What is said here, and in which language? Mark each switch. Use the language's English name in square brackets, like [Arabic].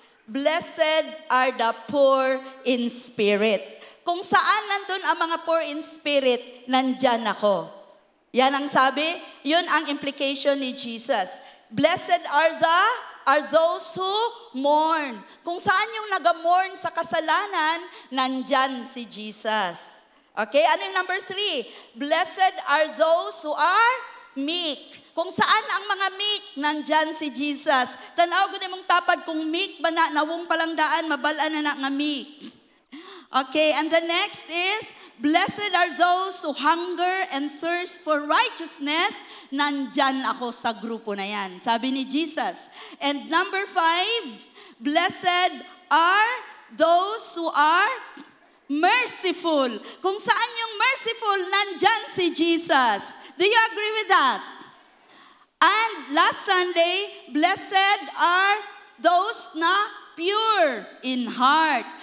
[English] Blessed are the poor in spirit. [Filipino] Kung saan nandun ang mga poor in spirit, nandyan ako. Yan ang sabi, yun ang implication ni Jesus. [English] Blessed are those who mourn. [Filipino] Kung saan yung nag-mourn sa kasalanan, nandyan si Jesus. [English] Okay, [Filipino] ano yung [English] number 3? Blessed are those who are meek. [Filipino] Kung saan ang mga meek, nandyan si Jesus. Tanaw ko mong tapad kung meek ba na, nawong palang daan, mabalaan na nga meek. [English] Okay, and the next is, blessed are those who hunger and thirst for righteousness. [Filipino] Nandyan ako sa grupo na yan. Sabi ni Jesus. [English] And number 5, blessed are those who are merciful. [Filipino] Kung saan yung merciful, nandyan si Jesus. [English] Do you agree with that? And last Sunday, blessed are those na pure in heart.